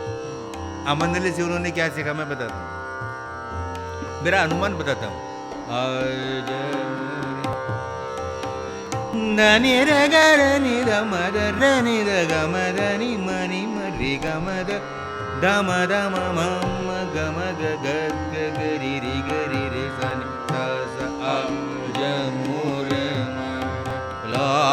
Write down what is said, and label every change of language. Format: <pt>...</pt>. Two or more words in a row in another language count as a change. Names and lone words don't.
<hi>अमंदले से उन्होंने क्या सीखा मैं बताता हूँ, मेरा अनुमान बताता हूँ। धनी रे ग रे नि ध म ध र नि ध ग म ध नि म नि म रि ग म ध ध म ध म म म ग म ग ग ग ग रि रि ग रि रे सा नि ध स आ ज मो रे म ला</hi>